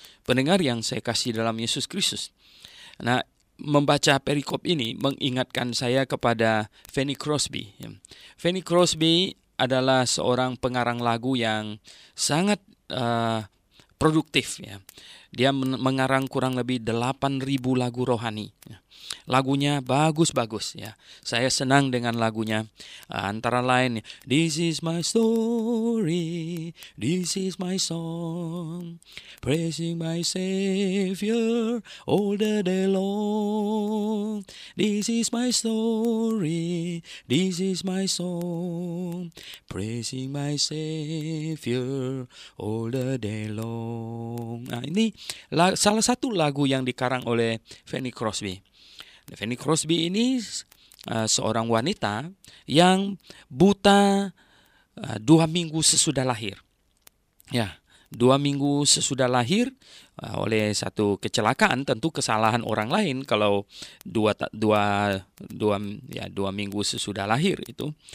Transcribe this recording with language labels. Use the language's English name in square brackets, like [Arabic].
[Indonesian] Pendengar yang saya kasih dalam Yesus Kristus. Nah, membaca perikop ini mengingatkan saya kepada Fanny Crosby. Fanny Crosby adalah seorang pengarang lagu yang sangat produktif, ya. Dia mengarang kurang lebih 8.000 lagu rohani. Lagunya bagus-bagus, ya. Saya senang dengan lagunya. Antara lain, [English] "This is my story, this is my song, praising my Savior all the day long. This is my story, this is my song, praising my Savior all the day long." [Indonesian] Nah, ini salah satu lagu yang dikarang oleh Fanny Crosby. Fanny Crosby ini seorang wanita yang buta 2 minggu sesudah lahir. Ya, 2 minggu sesudah lahir oleh satu kecelakaan, tentu kesalahan orang lain kalau dua minggu sesudah lahir itu.